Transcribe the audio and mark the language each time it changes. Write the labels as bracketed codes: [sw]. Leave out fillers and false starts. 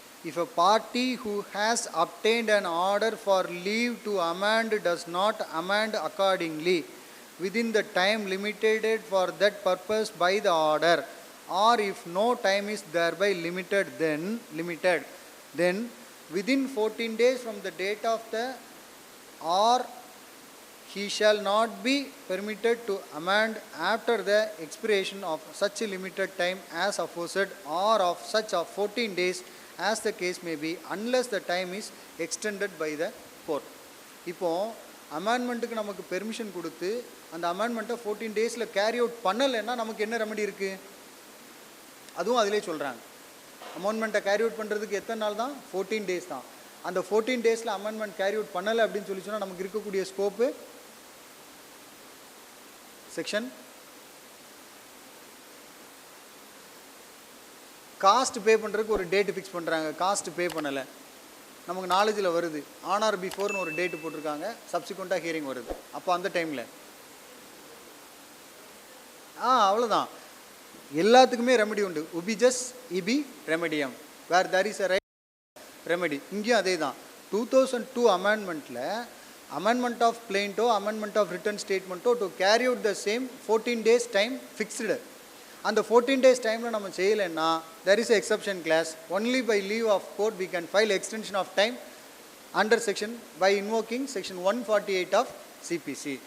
[en] If a party who has obtained an order for leave to amend does not amend accordingly within the time limited for that purpose by the order, or if no time is thereby limited, then within 14 days from the date of the or he shall not be permitted to amend after the expiration of such a limited time as aforesaid, or of such of 14 days as the case may be, unless the time is extended by the court. [ta] இப்போ அமெண்ட்மெண்ட்டுக்கு நமக்கு permission கொடுத்து அந்த அமெண்ட்மெண்ட்டை 14 daysல carry out பண்ணலைன்னா நமக்கு என்ன remedy இருக்குது? அதுவும் அதிலே சொல்கிறாங்க. அமெண்ட்மெண்ட்டை கேரி அவுட் பண்ணுறதுக்கு எத்தனை நாள் தான்? 14 days தான். அந்த 14 daysல அமெண்ட்மெண்ட் கேரி அவுட் பண்ணலை அப்படின்னு சொல்லி சொன்னால் நமக்கு இருக்கக்கூடிய ஸ்கோப்பு செக்ஷன் காஸ்ட் பே பண்ணுறதுக்கு ஒரு டேட்டு ஃபிக்ஸ் பண்ணுறாங்க. காஸ்ட் பே பண்ணலை, நமக்கு நாலேஜில் வருது. ஆன் ஆர் பிஃபோர்னு ஒரு டேட்டு போட்டிருக்காங்க, சப்சிக்வெண்ட்டாக ஹியரிங் வருது. அப்போ அந்த டைமில் அவ்வளோதான். எல்லாத்துக்குமே ரெமெடி உண்டு. [la] உபிஜஸ் இபி ரெமெடியம், [en] Where there is a right remedy. [ta] இங்கேயும் அதே தான். 2002 அமெண்ட்மெண்ட்டில் amendment of பிளெயின்ட்டோ amendment of return ஸ்டேட்மெண்ட்டோ [en] to carry out the same [ta] 14 days time fixed. அந்த 14 days டைமில் நம்ம செய்யலைன்னா [en] there is a exception clause. Only by leave of court we can file extension of time under section by invoking section 148 of CPC.